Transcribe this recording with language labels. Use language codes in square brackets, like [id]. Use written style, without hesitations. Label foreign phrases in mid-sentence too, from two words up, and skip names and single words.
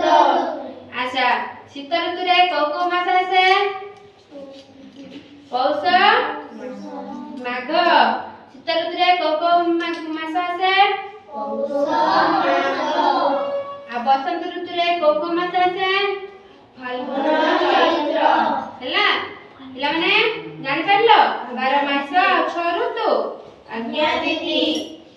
[or] ଅଚ୍ଛା ଶୀତ ଋତୁ ରେ କେଉଁ ମାସ ଆସେ? ପୌଷ ମାଘ। ଶୀତ ଋତୁ ରେ କେଉଁ ମାସ ଆସେ? ପୌଷ ମାଘ। ଆ ବସନ୍ତ ଋତୁ ରେ କେଉଁ ମାସ ଆସେ? ଫାଲ୍ଗୁନ ଚୈତ୍ର। ହେଲା ପିଲା ମାନେ ଜାଣି ପାରିଲ 12 ମାସ 6 ଋତୁ। ଆଜ୍ଞା ଦିଦି।